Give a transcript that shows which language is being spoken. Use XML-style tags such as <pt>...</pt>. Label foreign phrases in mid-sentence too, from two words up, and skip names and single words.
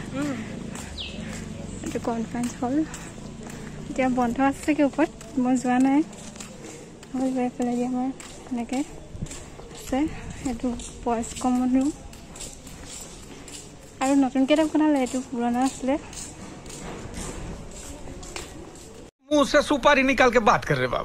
<as>এইটো</as> <en>conference hall.</en> <as>এতিয়া বন্ধ আছে কি ওপৰত, মই যোৱা নাই। গৈ পেলাই দি আমাৰ এনেকৈ আছে। এইটো</as> <en>boys common room.</en> <as>আৰু নতুনকৈ এটা বনালে, এইটো পুৰণা আছিলে।</as> <hi>मुंह से सुपारी निकाल के बात कर रहे बाबा।</hi>